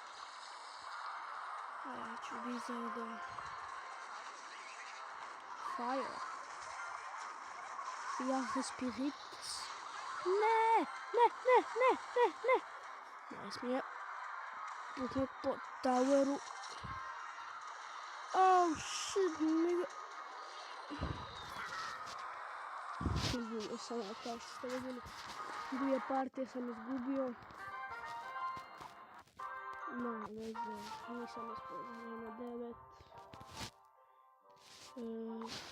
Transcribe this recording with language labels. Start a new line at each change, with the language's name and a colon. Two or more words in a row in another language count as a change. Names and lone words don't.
Croatian: A ja ću dizati do Fire. Fire Spirit. Ne. Ne smije puknut po toweru.
English: Oh shit, nigga.
Croatian: Izgubio sam, kao što ste vidjeli. 2 partije sam izgubio. No, ne znam, nisam ispoznao na 9.